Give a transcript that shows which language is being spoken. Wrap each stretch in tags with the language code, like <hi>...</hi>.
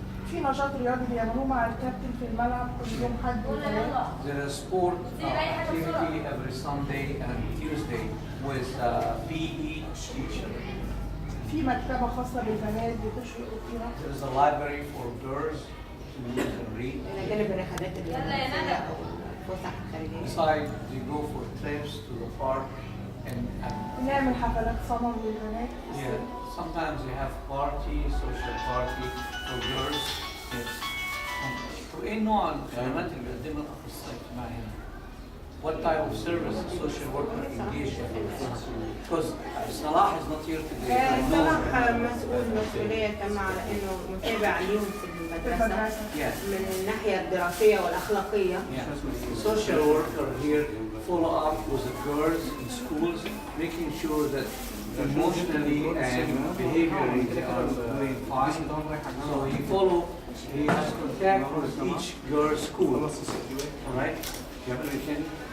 <ar>في نشاط رياضي بيعملوه مع الكابتن في الملعب كل يوم حد وثلاث.</ar> <en>There is sport activity every Sunday and Tuesday with PE teacher.</en> <ar>في مكتبة خاصة بالبنات بتشرقوا فيها.</ar> <en>There is a library for girls to use and read.</en> <ar>جانب الرحلات الفسح الخارجية.</ar> <en>Besides, they go for trips to the park and</en> <ar>بنعمل حفلات صنم للبنات.</ar> <en>yeah, sometimes they have party, social party for girls. Yes.</en> <ar>وإيه نوع الخدمات اللي بيقدمها الأخصائي الاجتماعي هنا؟</ar> <en>what type of service the social worker engaged in. Because Salah is not here today. I know.</en> <ar>صراحة مسؤول مسؤولية تامة على إنه متابع اليوم في المدرسة من الناحية الدراسية والأخلاقية.</ar> <en>The social worker here follow up with the girls in schools, making sure that emotionally and behaviorally they are doing fine. So he has contact with each girl's school. All right? You have anything?</en>